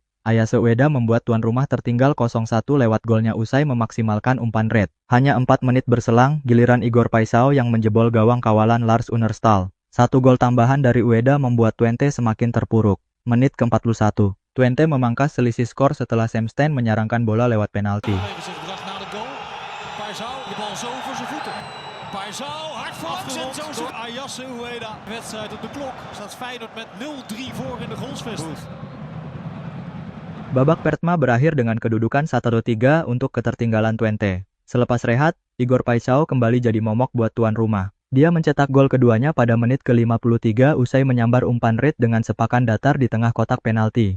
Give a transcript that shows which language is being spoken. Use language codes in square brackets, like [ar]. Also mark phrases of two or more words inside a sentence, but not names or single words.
[id] Ayase Ueda membuat tuan rumah tertinggal 0-1 lewat golnya usai memaksimalkan umpan red. Hanya 4 menit berselang, giliran Igor Paisao yang menjebol gawang kawalan Lars Unnerstal. 1 gol tambahan dari Ueda membuat Twente semakin terpuruk. Menit ke-41, Twente memangkas selisih skor setelah Sam Stein menyarangkan bola lewat penalti. [nl] Paisao, hard afgerond door Ayase Ueda. Wedstrijd op de klok. Staat Feyenoord met 0-3 voor in de Grolschveste. [id] Babak pertama berakhir dengan kedudukan 1-3 untuk ketertinggalan Twente. Selepas rehat, Igor Paisao kembali jadi momok buat tuan rumah. Dia mencetak gol keduanya pada menit ke-53 usai menyambar umpan red dengan sepakan datar di tengah kotak penalti.